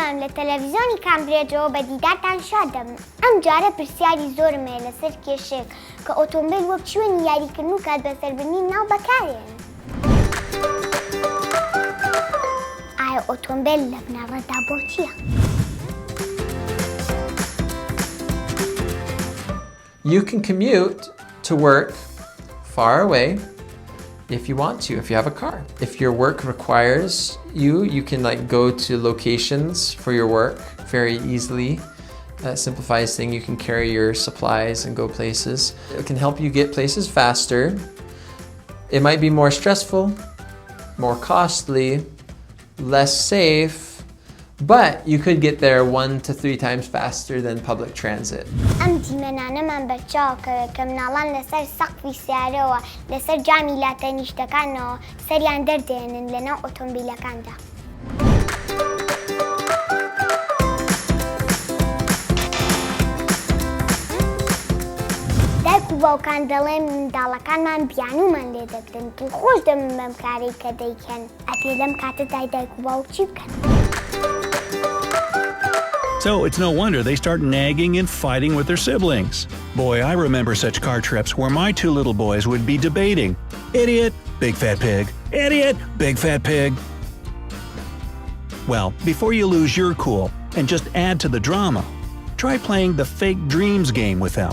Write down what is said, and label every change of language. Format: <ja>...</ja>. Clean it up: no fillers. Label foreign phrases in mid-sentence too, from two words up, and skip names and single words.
<ckb>تەلەڤیزۆنی کامبرێتەوە بە دیدارتان شادەم. ئەم جارە پرسیاری زۆرم هەیە لەسەر کێشەیەک کە ئۆتۆمبیل وەک شوێنی یاریکردن و کات بەسەربردنی ناو بەکارێن. ئایا ئۆتۆمبیل لە بنەڕەتدا بۆ چییە؟</ckb> <en>You can commute to work far away if you want to, if you have a car. If your work requires you can like go to locations for your work very easily. That simplifies things. You can carry your supplies and go places. It can help you get places faster. It might be more stressful, more costly, less safe, but you could get there 1 to 3 times faster than public transit.</en> <ckb>ئەم دیمەنانەمان بەرچاوکەوێت کە مناڵان لەسەر سەقفی سیارەوە لەسەر جامی لاتەنیشتەکانەوە سەریان دەردێنن لەناو ئۆتۆمبیلەکاندا. دایک و باوکان دەڵێن منداڵەکانمان بیانومان لێ دەکرن دڵخۆش دەبن بەم کارەی کە دەیکەن. ئەبێ لەم کاتەدا دایک و باوک چی بکەن؟</ckb> <en>So it's no wonder they start nagging and fighting with their siblings. Boy, I remember such car trips where my 2 little boys would be debating. Idiot, big fat pig. Idiot, big fat pig. Well, before you lose your cool and just add to the drama, try playing the fake dreams game with them.</en>